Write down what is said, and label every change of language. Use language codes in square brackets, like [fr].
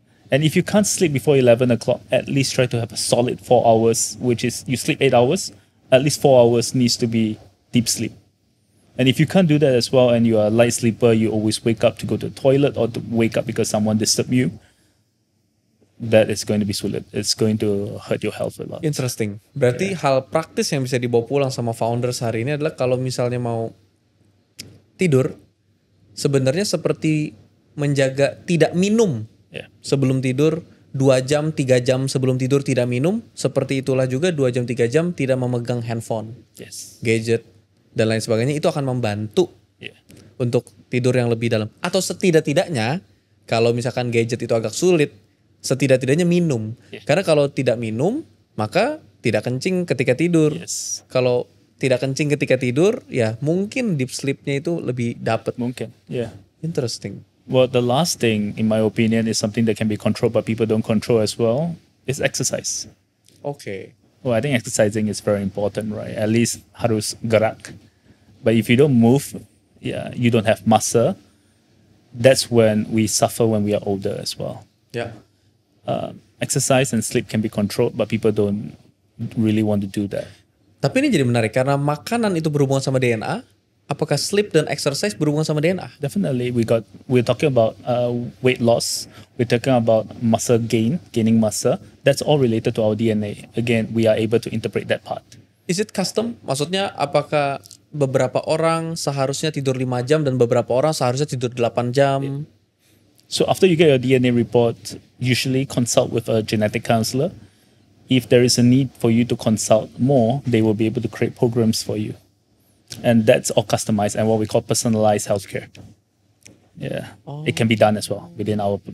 [en] And if you can't sleep before 11 o'clock, at least try to have a solid 4 hours, which is you sleep 8 hours, at least 4 hours needs to be deep sleep. And if you can't do that as well, and you are a light sleeper, you always wake up to go to the toilet or to wake up because someone disturbed you, that is going to be [id] sulit. [en] It's going to hurt your health a lot. Interesting. [id] Berarti hal praktis yang bisa dibawa pulang sama founders hari ini adalah kalau misalnya mau tidur, sebenarnya seperti menjaga tidak minum [en] Yeah. [id] sebelum tidur, 2 jam, 3 jam sebelum tidur tidak minum. Seperti itulah juga 2 jam, 3 jam tidak memegang handphone, [en] Yes. [id] gadget, dan lain sebagainya. Itu akan membantu [en] Yeah. [id] untuk tidur yang lebih dalam. Atau setidak-tidaknya, kalau misalkan gadget itu agak sulit, setidak-tidaknya minum. [en] Yeah. [id] Karena kalau tidak minum, maka tidak kencing ketika tidur. [en] Yes. [id] Kalau tidak kencing ketika tidur, ya mungkin deep sleep-nya itu lebih dapat. [en] Mungkin. Yeah. Interesting. Well, the last thing, in my opinion, is something that can be controlled, but people don't control as well, is exercise. [id] Oke. [en] Well, I think exercising is very important, right? At least [id] harus gerak. [en] But if you don't move, yeah, you don't have muscle. That's when we suffer when we are older as well. [id] Ya. [en] Exercise and sleep can be controlled, but people don't really want to do that. [id] Tapi ini jadi menarik karena makanan itu berhubungan sama DNA. Apakah sleep dan exercise berhubungan sama DNA? [en] Definitely, we're talking about weight loss. We're talking about muscle gaining muscle. That's all related to our DNA. Again, we are able to interpret that part. Is it custom? [id] Maksudnya apakah beberapa orang seharusnya tidur 5 jam dan beberapa orang seharusnya tidur 8 jam? [en] So after you get your DNA report, usually consult with a genetic counselor. If there is a need for you to consult more, they will be able to create programs for you. And that's all customized and what we call personalized healthcare. Yeah, it can be done as well within our